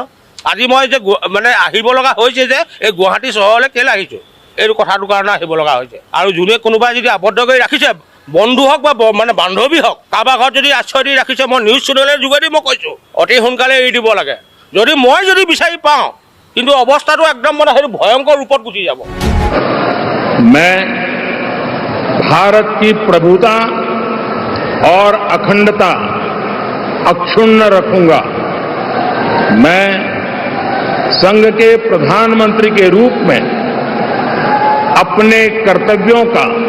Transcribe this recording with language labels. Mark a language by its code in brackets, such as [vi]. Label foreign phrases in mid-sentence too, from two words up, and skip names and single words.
[as] আজি মই যে মানে আহিব লগা হৈছে যে এই গুৱাহাটী চহৰলৈ কেলৈ আহিছোঁ, এইটো কথাটোৰ কাৰণে আহিব লগা হৈছে। আৰু যোনে কোনোবাই যদি আবদ্ধ কৰি ৰাখিছে, বন্ধু হওক বা মানে বান্ধৱী হওক, কাৰোবাৰ ঘৰত যদি আশ্ৰয় দি ৰাখিছে, মই [en] news channel [as] যোগেদি মই কৈছোঁ অতি সোনকালে এৰি দিব লাগে। যদি মই বিচাৰি পাওঁ, কিন্তু অৱস্থাটো একদম মানে সেইটো ভয়ংকৰ ৰূপত গুচি যাব। [hi] मैं भारत की प्रभुता और अखंडता अक्षुण्ण रखूंगा। मैं संघ के प्रधानमंत्री के रूप में अपने कर्तव्यों का